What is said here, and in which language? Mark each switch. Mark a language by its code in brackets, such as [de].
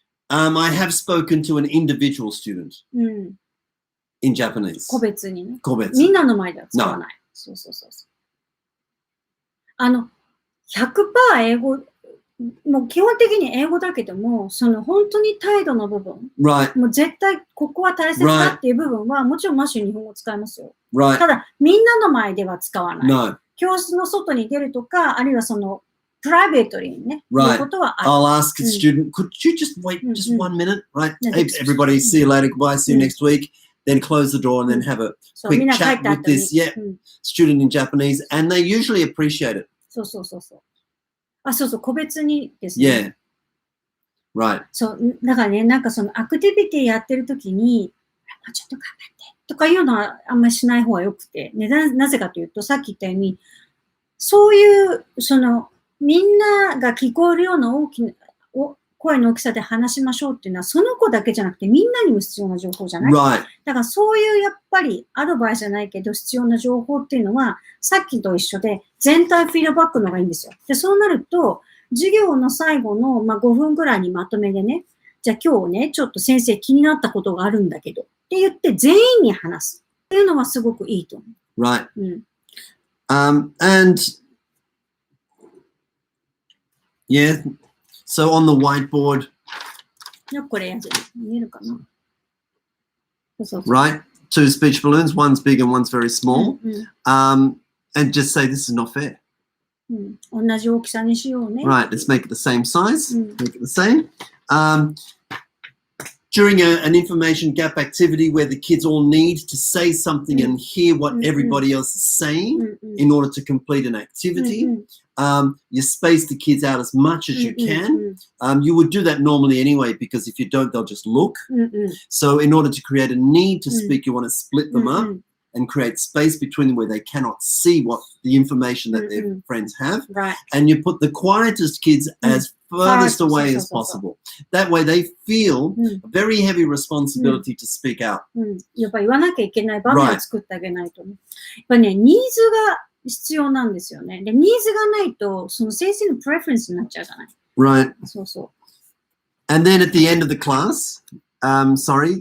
[en] I have spoken to an individual student in Japanese. [ja] 個別にね。個別。みんなの前では使わない。そう。 100% 英語、もう基本的に英語だけども、その本当に態度の部分、もう絶対ここは大切だっていう部分は、もちろんマシュー日本語使いますよ。ただ、みんなの前では使わない。教室の外に出るとか、あるいはその、プライベートにね、言うことはある。 [en] I'll ask a student, could you just wait just 1 minute? Right? Hey, everybody, see you later, goodbye, see you next week. Then close the door and then have a quick chat with this student in Japanese, and they usually appreciate it. [ja] そう。個別にですね。 [en] Right. [ja] そう、だからね、なんかそのアクティビティやってるときに、ちょっと頑張ってとかいうのはあんまりしない方がよくて、ね、なぜかというと、さっき言ったように、そういう、その、みんなが聞こえるような大きな声の大きさで話しましょうっていうのは、その子だけじゃなくてみんなにも必要な情報じゃない？だからそういうやっぱりアドバイスじゃないけど必要な情報っていうのは、さっきと一緒で全体フィードバックの方がいいんですよ。で、そうなると、授業の最後の、5分ぐらいにまとめでね、じゃあ今日ね、ちょっと先生気になったことがあるんだけどって言って全員に話すっていうのはすごくいいと思う。 [en] Right. And yeah, so on the whiteboard. [ja] これ見えるかな? [en] Right, 2 speech balloons, one's big and one's very small. And just say this is not fair. [ja] 同じ大きさにしようね。 [en] Right, let's make it the same size. Make it the same. During an information gap activity where the kids all need to say something and hear what everybody else is saying in order to complete an activity, you space the kids out as much as you can. You would do that normally anyway, because if you don't, they'll just look. So in order to create a need to speak, you want to split them up and create space between them where they cannot see what the information that their friends have. And you put the quietest kids as furthest away as possible. That way they feel a very heavy responsibility to speak out. [ja] やっぱ言わなきゃいけない場面を作ってあげないとね。やっぱね、ニーズが必要なんですよね。で、ニーズがないと、その先生のプレフェレンスになっちゃうじゃない。 [en] Right. [ja] そうそう。 [en] And then at the end of the class, sorry.